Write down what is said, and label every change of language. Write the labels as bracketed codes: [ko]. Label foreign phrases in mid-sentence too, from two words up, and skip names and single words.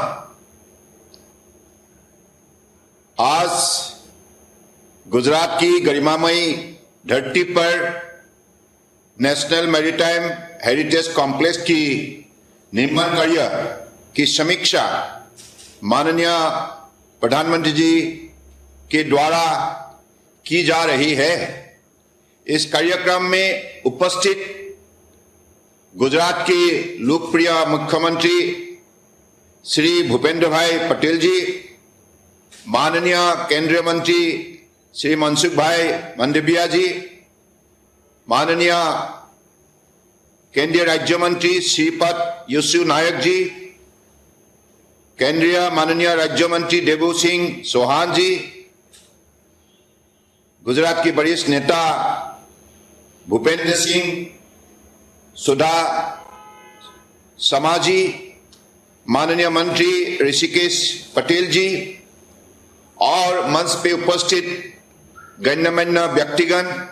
[hi] आज गुजरात की गरिमामयी धरती पर नेशनल मैरीटाइम हेरिटेज कॉम्प्लेक्स की निर्माण कार्य की समीक्षा माननीय प्रधानमंत्री जी के द्वारा की जा रही है। इस कार्यक्रम में उपस्थित गुजरात के लोकप्रिय मुख्यमंत्री श्री भूपेंद्र भाई पटेल जी, माननीय केंद्रीय मंत्री श्री मनसुख भाई मंडविया जी, माननीय केंद्रीय राज्य मंत्री श्रीपद यसु नायक जी, केंद्रीय माननीय राज्य मंत्री देवू सिंह चौहान जी, गुजरात के वरिष्ठ नेता भूपेंद्र सिंह सुधा समाजी, माननीय मंत्री ऋषिकेश पटेल जी और मंच पे उपस्थित गण्यमान्य व्यक्तिगण,